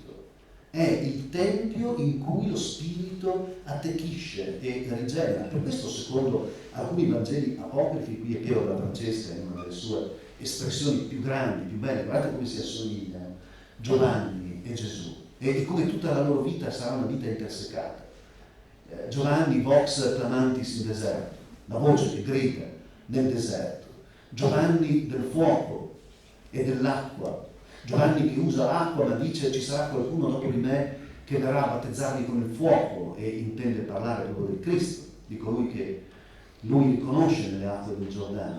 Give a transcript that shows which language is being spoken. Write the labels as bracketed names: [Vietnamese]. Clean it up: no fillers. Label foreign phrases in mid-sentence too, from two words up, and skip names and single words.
[Italian] È il tempio in cui lo spirito attecchisce e rigenera. Per questo, secondo alcuni Vangeli apocrifi, qui è Piero da Francesca in una delle sue espressioni più grandi, più belle, guardate come si assomigliano Giovanni e Gesù, e come tutta la loro vita sarà una vita intersecata. Giovanni [Latin] vox clamantis in deserto, [Italian] la voce che grida nel deserto. Giovanni del fuoco e dell'acqua. Giovanni che usa l'acqua ma dice ci sarà qualcuno dopo di me che verrà a battezzarvi con il fuoco, e intende parlare proprio del Cristo, di colui che lui riconosce nelle acque del Giordano.